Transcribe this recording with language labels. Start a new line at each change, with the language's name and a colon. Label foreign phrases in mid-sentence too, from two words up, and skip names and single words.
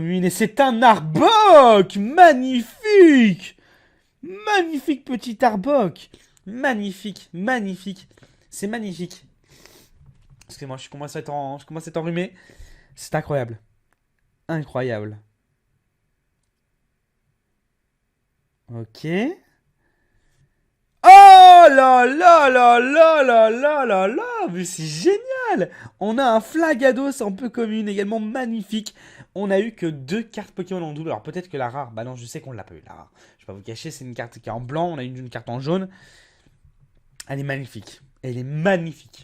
French: Et c'est un Arbok! Magnifique! Magnifique petit Arbok! Magnifique, magnifique. C'est magnifique. Excusez-moi, je commence à être enrhumé. C'est incroyable. Incroyable. Ok. Oh là là là là là là là là! Mais c'est génial! On a un Flagados en peu commune, également magnifique. On a eu que 2 cartes Pokémon en double. Alors peut-être que la rare, bah non, je sais qu'on l'a pas eu la rare. Je vais pas vous cacher, c'est une carte qui est en blanc. On a une carte en jaune. Elle est magnifique. Elle est magnifique.